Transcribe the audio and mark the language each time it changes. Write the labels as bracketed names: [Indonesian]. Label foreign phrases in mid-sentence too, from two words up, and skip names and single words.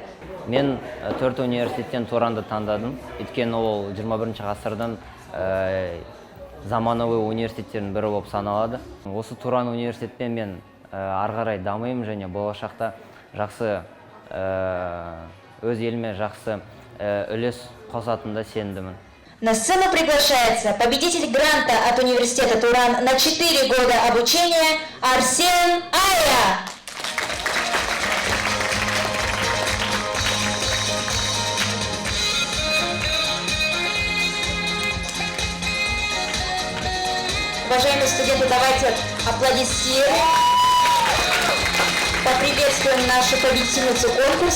[Kazakh] Мен 4 университеттен Туранды таңдадым. Өйткені ол 21 ғасырдың заманауи университеттердің бірі болып саналады. Осы Туран университетпен мен ары қарай дамимын және болашақта жақсы өз еліме жақсы үлес қосатынына сенімдімін. [Russian] На сцену приглашается победитель гранта от университета Туран на 4 года обучения Арсен Ая. Уважаемые студенты, давайте аплодисируем, поприветствуем нашу победительницу конкурса.